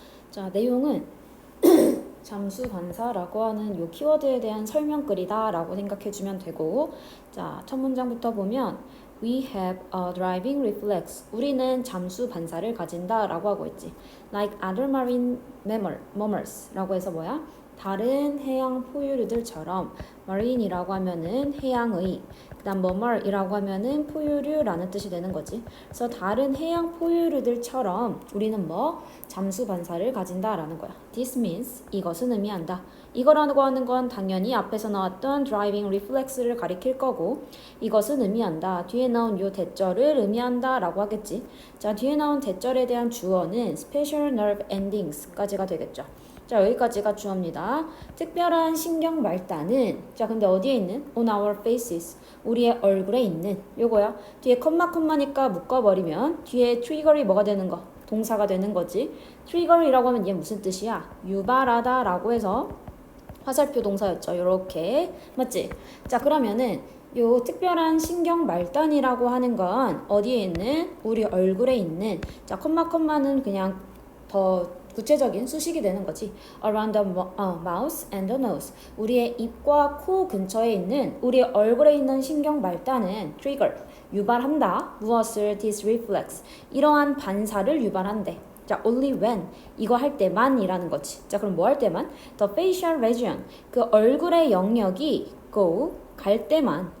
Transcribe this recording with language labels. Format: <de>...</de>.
<ko>자, 내용은 잠수 관사라고 하는 요 키워드에 대한 설명글이다 라고 생각해주면 되고, 자, 첫 문장부터 보면</ko> <en>We have a driving reflex.</en> <ko>우리는 잠수 반사를 가진다 라고 하고 있지.</ko> <en>Like other marine mammals</en> <ko>라고 해서 뭐야? 다른 해양 포유류들처럼 marine이라고 하면은 해양의, 그 다음 mammal이라고 하면은 포유류라는 뜻이 되는 거지. 그래서 다른 해양 포유류들처럼 우리는 뭐? 잠수 반사를 가진다라는 거야.</ko> <en>This means</en> <ko>이것은 의미한다. 이거라고 하는 건 당연히 앞에서 나왔던 driving reflex를 가리킬 거고, 이것은 의미한다. 뒤에 나온 요 대절을 의미한다 라고 하겠지. 자, 뒤에 나온 대절에 대한 주어는</ko> <en>special nerve endings</en> <ko>까지가 되겠죠. 자, 여기까지가 주어입니다. 특별한 신경 말단은, 자, 근데 어디에 있는?</ko> <en>On our faces.</en> <ko>우리의 얼굴에 있는 요거야. 뒤에 컴마니까 묶어버리면 뒤에 trigger이 뭐가 되는 거? 동사가 되는 거지. trigger이라고 하면 얘 무슨 뜻이야? 유발하다 라고 해서 화살표 동사였죠. 요렇게. 맞지? 자, 그러면은 요 특별한 신경 말단이라고 하는 건 어디에 있는? 우리 얼굴에 있는. 자, 컴마는 그냥 더 구체적인 수식이 되는 거지.</ko> <en>Around the mouth and the nose.</en> <ko>우리의 입과 코 근처에 있는 우리 얼굴에 있는 신경 말단은 trigger, 유발한다. 무엇을?</ko> <en>This reflex.</en> <ko>이러한 반사를 유발한대.</ko> <en>자, only when.</en> <ko>이거 할 때만이라는 거지. 자, 그럼 뭐 할 때만?</ko> <en>The facial region.</en> <ko>그 얼굴의 영역이 go, 갈 때만.</ko>